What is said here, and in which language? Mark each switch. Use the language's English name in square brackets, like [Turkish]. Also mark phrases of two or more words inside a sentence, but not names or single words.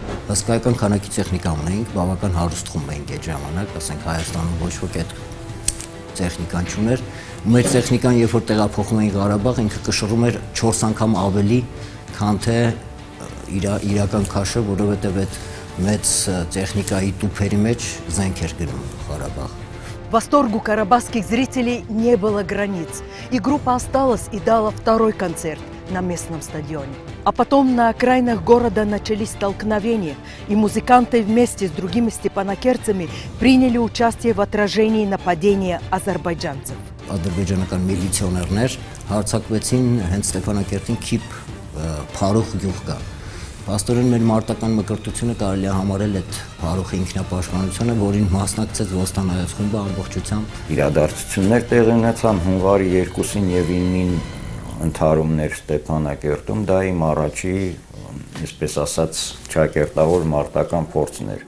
[Armenian] Հսկայական քանակի տեխնիկա ունեինք, բավական հարուստ խումբ էինք այդ ժամանակ, ասենք Հայաստանում ոչ ոք այդ տեխնիկան չուներ։ Մեր տեխնիկան, երբ որ տեղափոխում էինք Ղարաբաղ, ինքը կշռում էր 4 անգամ ավելի, քան թե իրական քաշը, որովհետև այդ մեծ տեխնիկայի տուփերի մեջ զենք էր գնում Ղարաբաղ։ [Russian] Восторгу карабахских зрителей не было границ, и группа осталась и дала второй концерт на местном стадионе. А потом на окраинах города начались столкновения, и музыканты вместе с другими степанакерцами приняли участие в отражении нападения азербайджанцев. [Armenian] Ադրբեջանական միլիցիոներներ հարձակվեցին հենց Ստեփանակերտին Քիփ Փարուխ գյուղ կա։ Պաստորեն մեր մարտական մկրտությունը կարելի է համարել այդ Փարուխի ինքնապաշտպանությունը, որին մասնակցեց Ոստան հայոց խումբը ամբողջությամբ։ Իրադարձություններ տեղի ունեցան հունվարի 2-ին եւ 9-ին ընդհարումներ Ստեփանակերտում, դա իմ առաջի, այսպես ասած, ճակերտավոր մարտական փորձն էր։